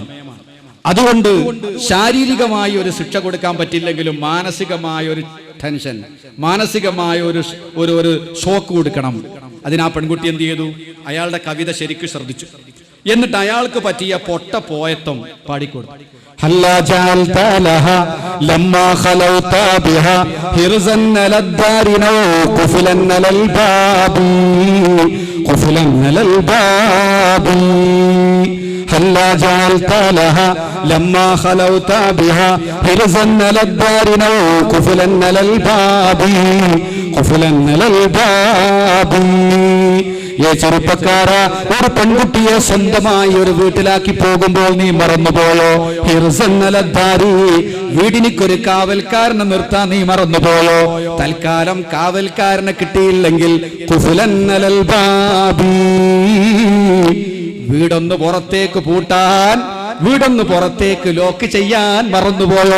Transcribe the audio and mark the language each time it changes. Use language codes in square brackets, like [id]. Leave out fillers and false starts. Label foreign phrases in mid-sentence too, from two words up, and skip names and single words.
[ml] അതുകൊണ്ട് ശാരീരികമായി ഒരു ശിക്ഷ കൊടുക്കാൻ പറ്റില്ലെങ്കിലും മാനസികമായ ഒരു ടെൻഷൻ, മാനസികമായ ഒരു ഷോക്ക് കൊടുക്കണം. അതിനാ പെൺകുട്ടി എന്ത് ചെയ്തു? അയാളുടെ കവിത ശരിക്കും ശ്രദ്ധിച്ചു. എന്നിട്ട് അയാൾക്ക് പറ്റിയ പൊട്ട പോയത്വം പാടിക്കൊടുത്തു. [ar] هلا جعلت لها لما خلوت بها حرزا للدار نو قفلا للباب لا جعلت لها لما خلوت بها حرزا على الدار أو قفلا على الباب قفلا على الباب. [ml] ചെറുപ്പക്കാര, ഒരു പെൺകുട്ടിയെ സ്വന്തമായി ഒരു വീട്ടിലാക്കി പോകുമ്പോൾ നീ മറന്നുപോയോ? ഹിർസന്നലദ്ദാരി, വീടിനിക്കൊരു കാവൽക്കാരനെ നിർത്താൻ നീ മറന്നുപോയോ? തൽക്കാലം കാവൽക്കാരനെ കിട്ടിയില്ലെങ്കിൽ [ar] قفلا على الباب, [ml] വീടൊന്ന് പുറത്തേക്ക് പൂട്ടാൻ, വീടൊന്ന് പുറത്തേക്ക് ലോക്ക് ചെയ്യാൻ മറന്നുപോയോ?